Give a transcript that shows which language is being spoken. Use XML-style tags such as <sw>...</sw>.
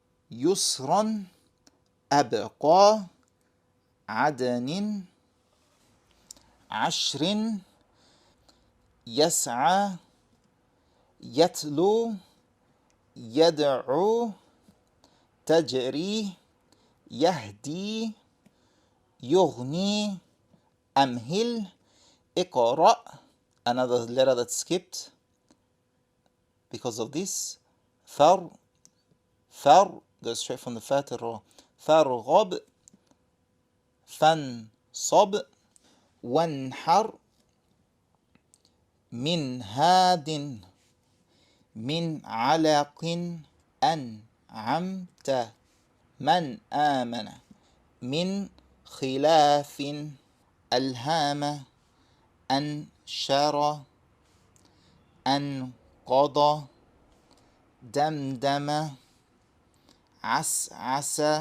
<ar>يسرا أبقى عدن عشر يسعى يتلو يدعو تجري يهدي يغني أمهل اقرأ.</ar> <en>Another letter that skipped because of this. فر goes straight from the fa to ra.</en> <ar>فرغب فانصب وانحر من هاد من علق أنعمت من آمن من خلاف ألهام أنشر أنقض دمدم عسعس</ar>